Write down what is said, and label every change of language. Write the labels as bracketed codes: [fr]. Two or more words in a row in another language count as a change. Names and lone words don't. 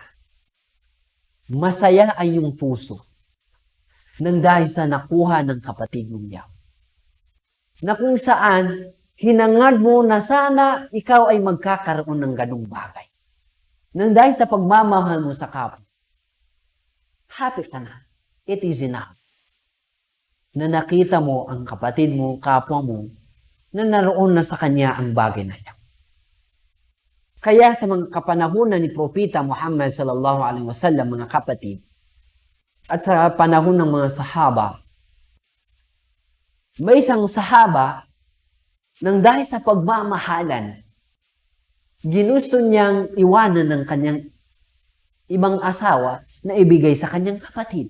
[tl] Masaya ay yung puso nang dahil sa nakuha ng kapatid mong yaw. Na kung saan, hinangad mo na sana ikaw ay magkakaroon ng ganung bagay. Nang dahil sa pagmamahal mo sa kapwa, happy ka na. [en] It is enough. [tl] Na nakita mo ang kapatid mo, kapwa mo, na naroon na sa kanya ang bagay na yan. Kaya sa mga kapanahunan ni Propeta Muhammad [ar] صلى الله عليه وسلم, [tl] mga kapatid, at sa panahon ng mga sahaba, may isang sahaba nang dahil sa pagmamahalan, ginusto niyang iwanan ng kanyang ibang asawa na ibigay sa kanyang kapatid.